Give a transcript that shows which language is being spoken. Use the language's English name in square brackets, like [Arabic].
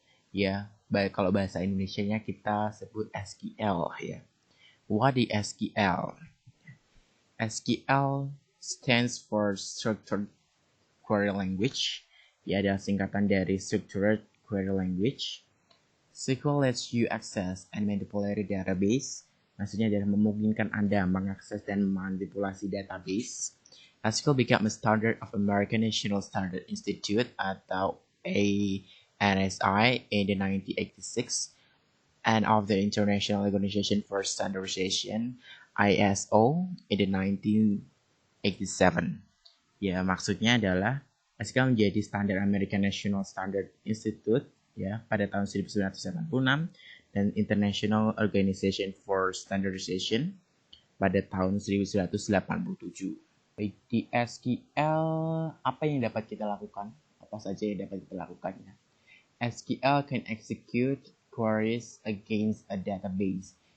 [Indonesian] Ya, kalau bahasa Indonesianya kita sebut SQL ya. [English] What is SQL? SQL stands for Structured Query Language. [Indonesian] Ya, ada singkatan dari Structured Query Language. [English] SQL lets you access and manipulate database. [Indonesian] Maksudnya adalah memungkinkan Anda mengakses dan memanipulasi database. [English] SQL became a standard of American National Standard Institute atau ANSI in the 1986 and of the International Organization for Standardization ISO in the 1987. [Indonesian] Ya, maksudnya adalah SQL menjadi standar American National Standard Institute ya pada tahun 1986 dan International Organization for Standardization pada tahun 1987. Di SQL, apa yang dapat kita lakukan? Apa saja yang dapat kita lakukan ya? [English] SQL can execute queries against a database.